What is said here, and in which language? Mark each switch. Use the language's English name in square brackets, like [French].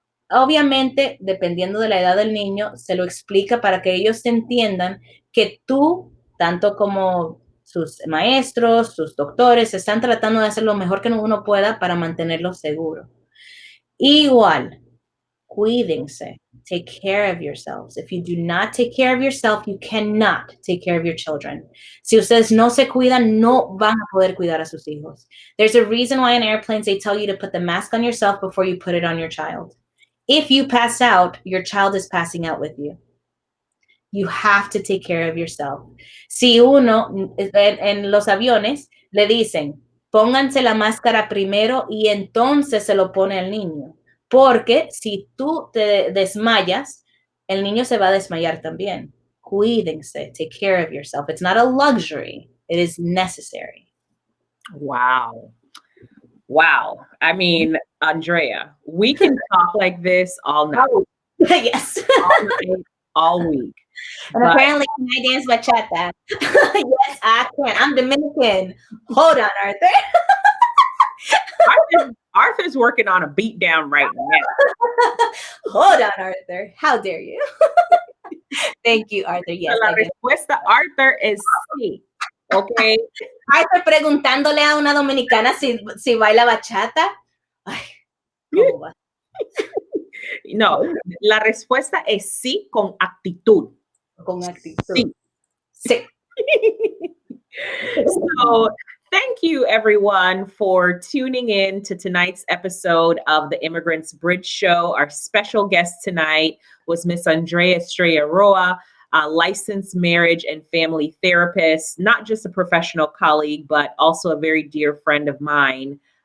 [Spanish] Obviamente, dependiendo de la edad del niño, se lo explica para que ellos entiendan que tú, tanto como sus maestros, sus doctores, están tratando de hacer lo mejor que uno pueda para mantenerlo seguro. Igual, Cuídense. [English] Take care of yourselves. If you do not take care of yourself, you cannot take care of your children. [Spanish] Si ustedes no se cuidan, no van a poder cuidar a sus hijos. [English] There's a reason why in airplanes they tell you to put the mask on yourself before you put it on your child. If you pass out, your child is passing out with you. You have to take care of yourself. [Spanish] Si uno, en los aviones, le dicen, pónganse la máscara primero y entonces se lo pone el niño. Porque si tú te desmayas, el niño se va a desmayar también. Cuídense, [English] take care of yourself. It's not a luxury, it is necessary. Wow. Wow. I mean, Andrea, we can talk like this all night. Oh, yes. All night, all week. And But apparently, I dance bachata. Yes, I can. I'm Dominican. Hold on, Arthur. Arthur's working on a beat down right now. Hold on, Arthur. How dare you? Thank you, Arthur. Yes, [Spanish] La respuesta, Arthur, es sí. [English] Okay. [Spanish] Arthur preguntándole a una dominicana si baila bachata. Ay, ¿cómo va? No, la respuesta es sí con actitud. Con actitud. Sí. Sí. [English] So, thank you, everyone, for tuning in to tonight's episode of the Immigrants Bridge Show. Our special guest tonight was Miss Andrea Estrella Roa, a licensed marriage and family therapist, not just a professional colleague, but also a very dear friend of mine.